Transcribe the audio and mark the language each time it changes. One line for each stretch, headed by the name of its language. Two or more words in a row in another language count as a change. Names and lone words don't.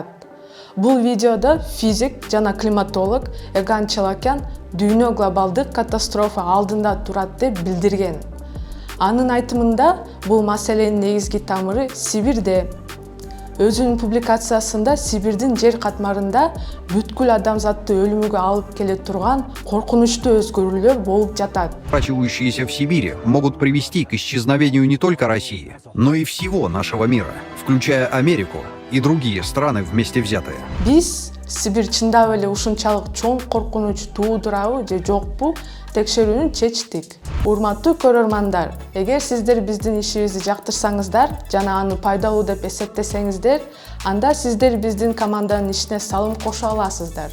Kyrgyz: Бул видеодо физик жана климатолог Эган Чалакян дүйнө глобалдык катастрофа алдында турат деп билдирген. Анын айтымында бул маселенин негизги тамыры Сибирде. Өзүнүн публикациясында Сибирдин жер катмарында бүткүл адамзатты өлүмгө алып келе турган коркунучтуу өзгөрүүлөр болуп жатат.
Russian: Прочивающиеся в Сибири могут привести к исчезновению не только России, но и всего нашего мира, включая Америку и другие страны вместе взятые.
Kyrgyz: Биз Сибир чындап эле ушунчалык чоң коркунуч туудурабы же жокпу текшерүүнү чечтик. Урматтуу көрөрмандар, эгер сиздер биздин ишибизди жактырсаңыздар жана аны пайдалуу деп эсептесеңиздер, анда сиздер биздин команданын ишине салым кошо аласыздар.